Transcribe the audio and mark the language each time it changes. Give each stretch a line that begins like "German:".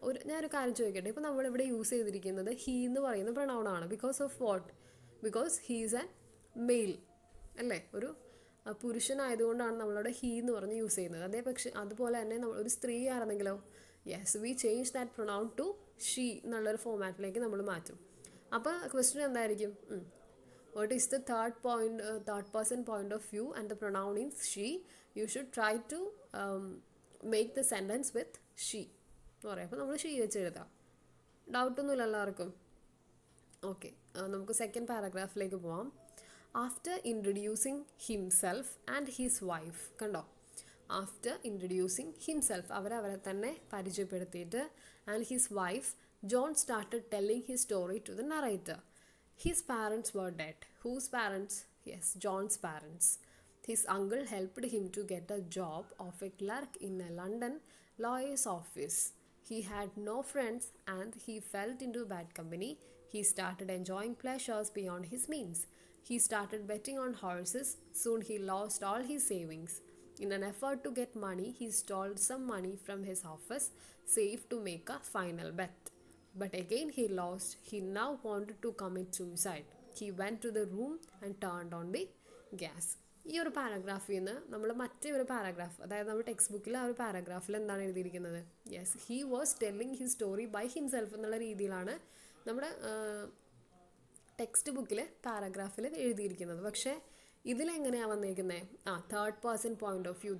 Malayalam: ഞാനൊരു കാര്യം ചോദിക്കട്ടെ, ഇപ്പോൾ നമ്മളിവിടെ യൂസ് ചെയ്തിരിക്കുന്നത് ഹീ എന്ന് പറയുന്ന പ്രൊനൗൺ ആണ്. Because of what? Because he's an mail അല്ലേ, ഒരു പുരുഷനായതുകൊണ്ടാണ് നമ്മളവിടെ ഹീ എന്ന് പറഞ്ഞ് യൂസ് ചെയ്യുന്നത്. അതുപോലെ തന്നെ നമ്മൾ ഒരു സ്ത്രീ ആണെന്നെങ്കിലോ, yes we change that pronoun to she എന്നുള്ളൊരു ഫോമാറ്റിലേക്ക് നമ്മൾ മാറ്റും. അപ്പോൾ ക്വസ്റ്റ്യൻ എന്തായിരിക്കും?
English: What is the third person point of view and the pronoun is she? You should try to make the sentence with she എന്ന് പറയാം.
Malayalam: അപ്പോൾ നമ്മൾ ഷീ വെച്ച് എഴുതാം. ഡൗട്ടൊന്നുമില്ല എല്ലാവർക്കും?
English: Okay, നമുക്ക് second പാരഗ്രാഫിലേക്ക് പോവാം. After introducing himself and his wife, കണ്ടോ, ആഫ്റ്റർ ഇൻട്രൊഡ്യൂസിങ് ഹിംസെൽഫ്, അവരെ തന്നെ പരിചയപ്പെടുത്തിയിട്ട്, and his wife, John started telling his story to the narrator. His parents were dead. Whose parents? Yes, John's parents. His uncle helped him to get a job of a clerk in a London lawyer's office. He had no friends and he fell into bad company. He started enjoying pleasures beyond his means. He started betting on horses. Soon he lost all his savings. In an effort to get money, he stole some money from his office, saved to make a final bet. But again he lost. He now wanted to commit suicide. He went to the room and turned on the gas.
Malayalam: ഈ ഒരു പാരഗ്രാഫിൽ നിന്ന് നമ്മൾ മറ്റേ ഒരു paragraph, അതായത് നമ്മുടെ text ബുക്കിൽ ആ ഒരു പാരഗ്രാഫിൽ എന്താണ് എഴുതിയിരിക്കുന്നത്? Yes, he was telling his story by himself എന്നുള്ള രീതിയിലാണ് നമ്മുടെ ടെക്സ്റ്റ് ബുക്കിൽ പാരഗ്രാഫിൽ എഴുതിയിരിക്കുന്നത്. പക്ഷേ ഇതിലെങ്ങനെയാണ് വന്നിരിക്കുന്നത്? Third person point of view.